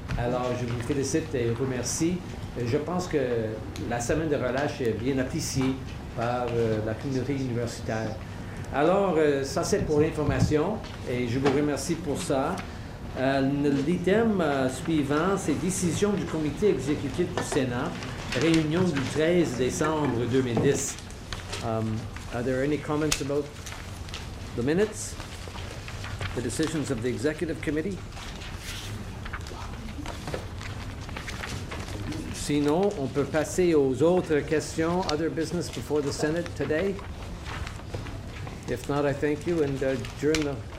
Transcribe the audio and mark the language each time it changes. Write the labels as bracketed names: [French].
[French] Alors, je vous félicite et remercie. Je pense que la semaine de relâche est bien appréciée par la communauté universitaire. Alors, ça c'est pour l'information et je vous remercie pour ça. L'item suivant, c'est décision du comité exécutif du Sénat, réunion du 13 décembre 2010. [English] Are there any comments about the minutes, the decisions of the executive committee? [French] Sinon, on peut passer aux autres questions. [English] Other business before the Senate today? If not, I thank you and during the...